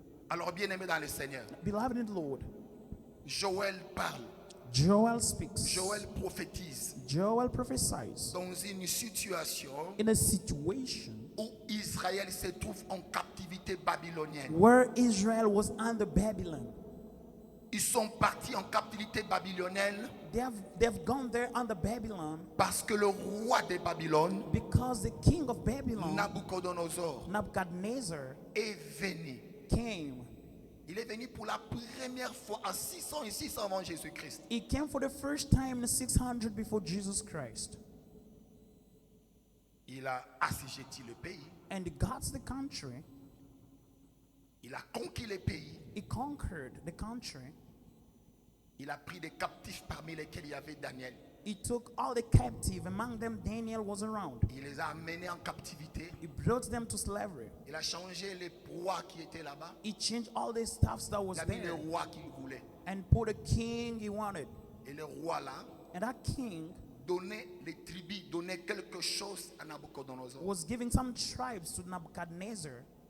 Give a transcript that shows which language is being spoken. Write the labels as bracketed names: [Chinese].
[French] Alors, bien-aimé dans le Seigneur, [English] Beloved in the Lord, [French] Joël parle, [English] Joel speaks. [French] Joël prophétise [English] Joel prophesies [French] dans une situation [English] in a situation [French] où Israël se trouve en captivité babylonienne. [English] where Israel was under Babylon. [French] Ils sont partis en captivité babylonienne [English] They've gone there under Babylon [French] parce que le roi de Babylone, [English] because the king of Babylon, [French] Nabucodonosor, [English] Nebuchadnezzar, [French] est venu. [English] came. [French] Il est venu pour la première fois en 600 et 600 avant Jésus-Christ. [English] He came for the first time in 600 before Jesus Christ. [French] Il a assujetti le pays. [English] And he got the country. [French] Il a conquis le pays. [English] He conquered the country. [French] Il a pris des captifs parmi lesquels il y avait Daniel. [English] He took all the captive. Among them, Daniel was around. [French] Il les a amenés en captivité. [English] He brought them to slavery. [French] Il a changé les rois qui étaient là-bas. [English] He changed all the stuffs that was [French] Il a mis le [English] there [French] roi qu'il voulait. [English] and put a king he wanted. [French] Et le roi là [English] And that king [French] donnait les tribus, donnait quelque chose à Nabucodonosor. [English] was giving some tribes to Nebuchadnezzar.